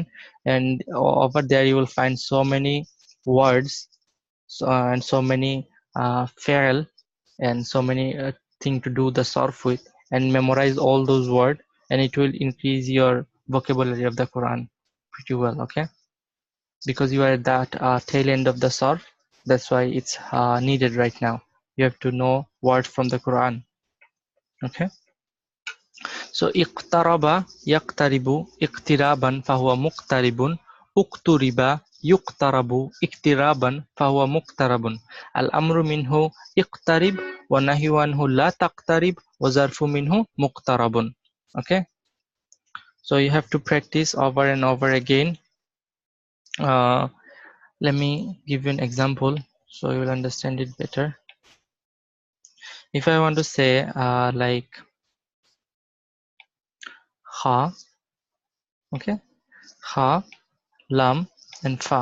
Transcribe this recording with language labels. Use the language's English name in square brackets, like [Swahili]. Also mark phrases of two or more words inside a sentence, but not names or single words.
[English] And over there you will find so many words, and so many fi'l, and so many things to do the surf with, and memorize all those words, and it will increase your vocabulary of the Quran pretty well. Okay, because you are at that tail end of the surf, that's why it's needed right now. You have to know words from the Quran. [Arabic] Okay, so اقترب يقترب اقترابا فهو مقترب اقترب يقترب اقترابا فهو مقترب. الأمر منه اقترب والنهي عنه لا تقترب والظرف منه مقترب. [English] Okay, so you have to practice over and over again. Let me give you an example so you will understand it better. If I want to say like ha, okay, ha, lam, and fa.